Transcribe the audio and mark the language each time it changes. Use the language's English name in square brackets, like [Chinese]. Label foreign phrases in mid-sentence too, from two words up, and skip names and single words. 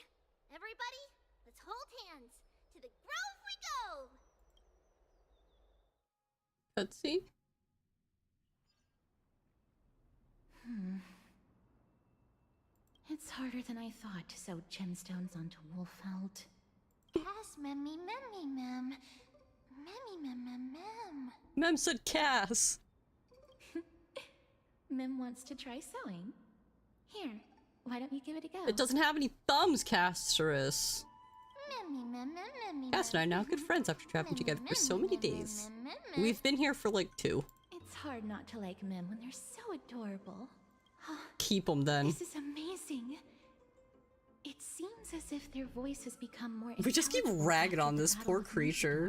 [English] Everybody, let's hold hands. To the grove we go! Cutscene. It's harder than I thought to sew gemstones onto Wolfeld. Cass, memmy, mem. Memmy, mem. Mem said Cass. Mem wants to try sewing. Here, why don't you give it a go? It doesn't have any thumbs, Casterus. Memmy, mem. Cass and I are now good friends after traveling together for so many days. We've been here for like 2. It's hard not to like Mem when they're so adorable. Keep them then. This is amazing. It seems as if their voice has become more. We just keep ragging on this poor creature.